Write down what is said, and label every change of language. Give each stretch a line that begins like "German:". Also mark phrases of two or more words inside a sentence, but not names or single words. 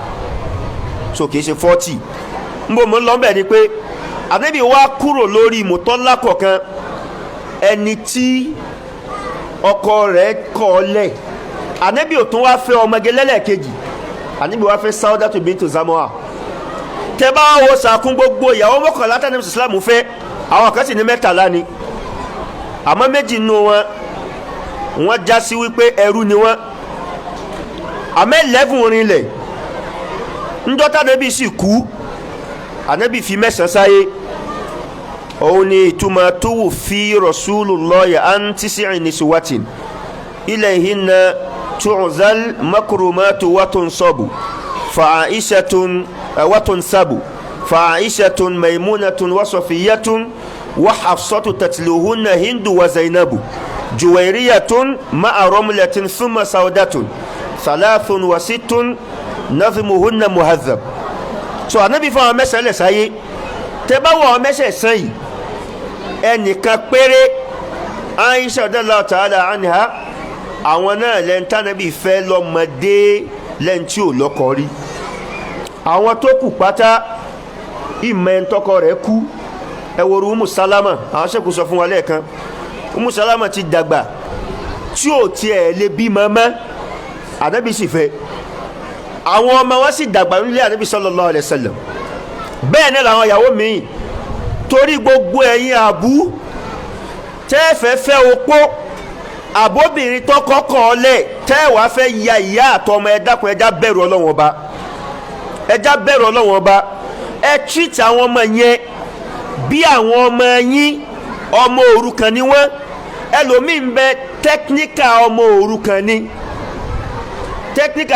Yoruba: so kìí ṣe 40 nbọ mọ́ lọ́bẹ̀ ni pé Ànábì wá kúrò lórí mutallaqah kan ẹni tí ọkọ rẹ̀ kọ̀ lẹ̀ Ànábì ò tún wá fẹ́ ọmọge lẹ́lẹ́kejì Ànábì wá fẹ́ Saudatu bintu Zam'a tẹ́ bá wo sàkún gbogbo ìyàwó mọ́kànlá tánàbì Islam fẹ́ àwọn kan sì ní 13 ni àmọ́ méjì nínú wọn wọ́n já sí wípé ẹrú ni wọ́n àmọ́ 11 rinlẹ̀ ńjọ́ tánàbì sì kú Ànábì fi 9 sáyé òun ni ìtumọ̀
Arabic: توفي رسول الله عن 9 نسوة إليهن تعزى المكرمات وتنسب فعائشة وتنسب فعائشة ميمونة وصفية وحفصة تتلوهن هند وزينب جويرية مع رملة ثم سودة 63 نفيمهن مهذب.
Yoruba: So anabi fún àwọn mẹ́sàn-án lẹ̀ sáyé tẹ́ bá wọ àwọn mẹ́sàn-án yìí ẹnìkan péré Aisha
Arabic: رضي الله تعالى عنها
Yoruba: àwọn náà lẹ́ńtà nàbí fẹ́ lọ́mọdé lẹ́ńtì ò lọ́kọ rí. àwọn tó kù pátá ìmọ̀ ẹ̀ńtọ́kọ rẹ̀ kú ẹ̀wòrú Umu Salama àwọn sẹ́kù sọ fún wa lẹ́ẹ̀kan Umu Salama ti dàgbà tí ò tiẹ̀ lè bí mọ́mọ́ ànábì sì fẹ́ àwọn ọmọ wọn sì dàgbà nílé ànábì
Arabic: صلى الله عليه وسلم.
Yoruba: bẹ́ẹ̀ ni làwọn ìyàwó mi torí gbogbo ẹ̀yin àbú tẹ́ẹ̀fẹ́ fẹ́ opó àbóbìnrin tó kọ́kọ́ ọlẹ̀ tẹ́ẹ̀wá fẹ́ ya ìyá àtọmọ ẹ dákun ẹja bẹ̀rù Ọlọ́run Ọba ẹja bẹ̀rù Ọlọ́run Ọba ẹ treat àwọn ọmọ yẹn bí àwọn ọmọ yín ọmọ òrukàn ni wọ́n ẹlòmíì ń bẹ tẹkníkà ọmọ òrukàn ni tẹkníkà